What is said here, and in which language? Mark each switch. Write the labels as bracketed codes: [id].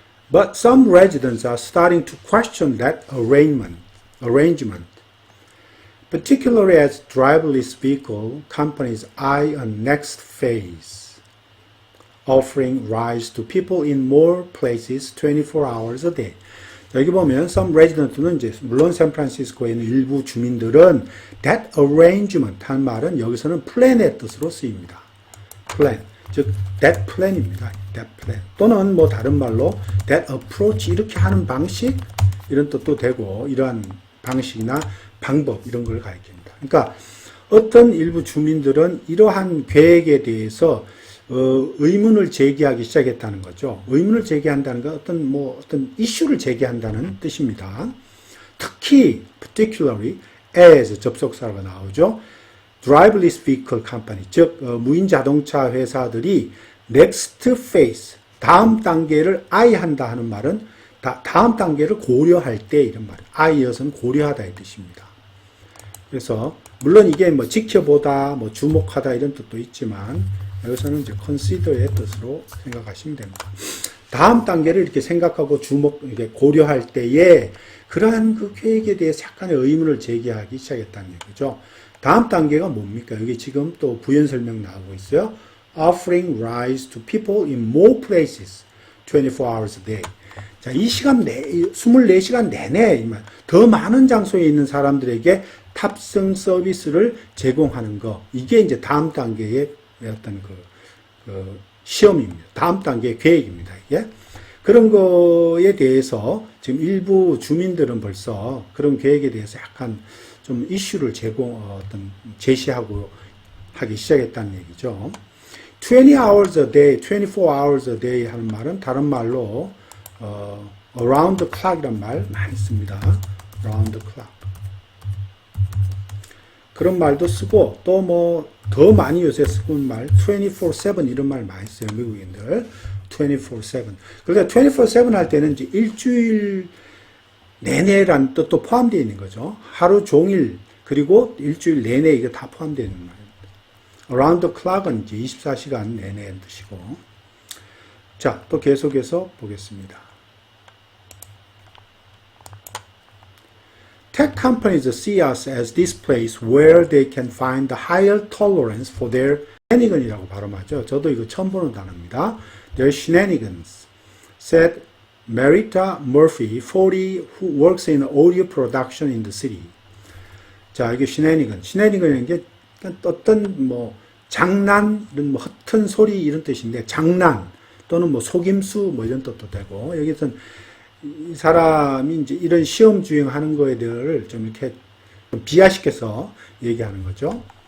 [en] But some residents are starting to question that arrangement, particularly as driverless vehicle companies eye a next phase, offering rides to people in more places 24 hours a day. [ko] 여기 보면 [en] some resident [ko] 는 이제 물론 샌프란시스코에 있는 일부 주민들은 [en] that arrangement [ko] 한 말은 여기서는 plan의 뜻으로 쓰입니다. plan, 즉 that plan입니다. [en] that plan [ko] 또는 뭐 다른 말로 [en] that approach [ko] 이렇게 하는 방식 이런 뜻도 되고 이러한 방식이나 방법 이런 걸 가리킵니다. 그러니까 어떤 일부 주민들은 이러한 계획에 대해서 의문을 제기하기 시작했다는 거죠. 의문을 제기한다는 건 어떤 이슈를 제기한다는 뜻입니다. 특히 particularly as 접속사가 나오죠. [en] driverless vehicle company, [ko] 즉 무인 자동차 회사들이 [en] next phase, [ko] 다음 단계를 eye한다 하는 말은 다음 단계를 고려할 때 이런 말이에요. eye여서는 고려하다 의 뜻입니다. 그래서 물론 이게 뭐 지켜보다, 뭐 주목하다 이런 뜻도 있지만 여기서는 이제 consider의 뜻으로 생각하시면 됩니다. 다음 단계를 이렇게 생각하고 이렇게 고려할 때에 그러한 그 계획에 대해서 약간의 의문을 제기하기 시작했다는 얘기죠. 다음 단계가 뭡니까? 여기 지금 또 부연 설명 나오고 있어요. [en] Offering rides to people in more places 24 hours a day. [ko] 자, 이 시간 24시간 내내 더 많은 장소에 있는 사람들에게 탑승 서비스를 제공하는 거. 이게 이제 다음 단계의 어떤 그 시험입니다. 다음 단계의 계획입니다. 이게. 그런 거에 대해서 지금 일부 주민들은 벌써 그런 계획에 대해서 약간 좀 이슈를 제시하고 하기 시작했다는 얘기죠. [en] 20 hours a day, 24 hours a day [ko] 하는 말은 다른 말로 [en] around the clock [ko] 이란 말 많이 씁니다. [en] around the clock. [ko] 그런 말도 쓰고 또 뭐 더 많이 요새 쓰는 말 24/7 이런 말 많이 써요. 미국인들 24/7. 그러니까 24/7 할 때는 이제 일주일 내내란 뜻도 포함되어 있는 거죠. 하루 종일 그리고 일주일 내내 이게 다 포함되어 있는 말입니다. [en] around the clock [ko] 은 이제 24시간 내내의 뜻이고. 자, 또 계속해서 보겠습니다. [en] Tech companies see us as this place where they can find the higher tolerance for their shenanigan [ko] 이라고 발음하죠. 저도 이거 처음 보는 단어입니다. [en] Their shenanigans, said Marita Murphy, 40, who works in audio production in the city. [ko] 자, 이게 shenanigan이라는 게 어떤 뭐 장난, 이런 뭐 허튼 소리 이런 뜻인데 장난 또는 뭐 속임수 뭐 이런 뜻도 되고 여기서는 이 사람이 이제 이런 시험 주행하는 거에 대해서 좀 이렇게 비하시켜서 얘기하는 거죠.